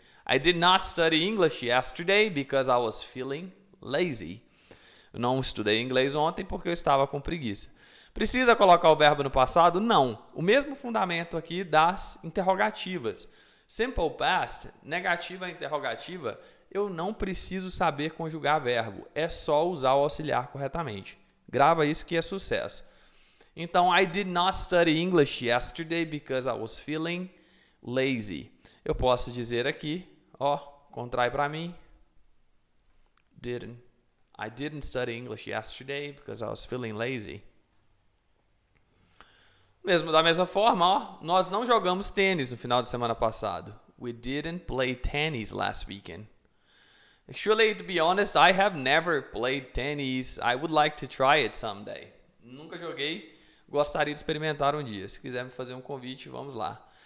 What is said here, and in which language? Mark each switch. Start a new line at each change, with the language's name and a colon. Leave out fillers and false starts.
English: I did not study English yesterday because I was feeling lazy.
Portuguese: Eu não estudei inglês ontem porque eu estava com preguiça. Precisa colocar o verbo no passado? Não. O mesmo fundamento aqui das interrogativas. Simple past, negativa interrogativa, eu não preciso saber conjugar verbo. É só usar o auxiliar corretamente. Grava isso que é sucesso. Então,
English: I did not study English yesterday because I was feeling lazy.
Portuguese: Eu posso dizer aqui, ó, contrai para mim.
English: I didn't study English yesterday because I was feeling lazy.
Portuguese: Da mesma forma, ó, nós não jogamos tênis no final de semana passado.
English: We didn't play tennis last weekend. Actually, to be honest, I have never played tennis. I would like to try it someday.
Portuguese: Nunca joguei, gostaria de experimentar um dia. Se quiser me fazer um convite, vamos lá.